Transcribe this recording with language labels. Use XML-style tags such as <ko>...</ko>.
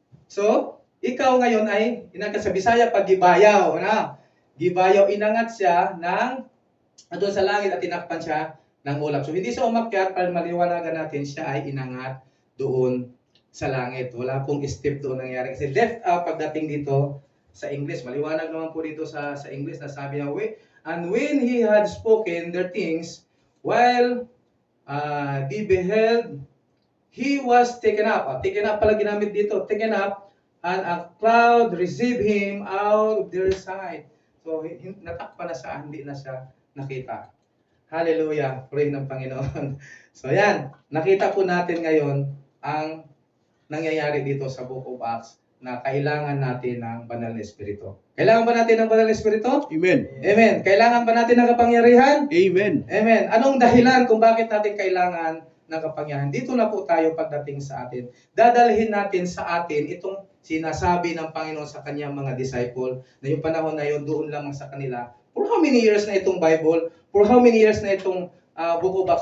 <tl>So, ikaw ngayon ay, inangat sa Bisaya, pag gibayaw, na? Gibayaw, inangat siya ng, doon sa langit at tinakpan siya ng ulap. So, hindi siya umakyat, para maliwanagan natin, siya ay inangat doon sa langit. Wala pong step doon nangyari. Kasi left out pagdating dito sa English. Maliwanag naman po dito sa English na sabi niya,</tl> <en>and when he had spoken their things, while they beheld, he was taken up. Taken up</en> <tl>pala ginamit dito.</tl> <en>Taken up, and a cloud received him out of their sight.</en> <tl>So, natakpan na siya, hindi na siya nakita. Hallelujah. Pray ng Panginoon. So, yan. Nakita po natin ngayon ang nangyayari dito sa Book of Acts na kailangan natin ng banal na espiritu. Kailangan ba natin ng banal na espiritu? Amen. Amen. Kailangan ba natin ng kapangyarihan? Amen. Amen. Anong dahilan kung bakit natin kailangan ng kapangyarihan? Dito na po tayo pagdating sa atin. Dadalhin natin sa atin itong sinasabi ng Panginoon sa kanyang mga disciple na yung panahon na yun doon lamang sa kanila.</tl> <en>For how many years</en> <tl>na itong</tl> <en>Bible? For how many years na itong Book of Acts?</en>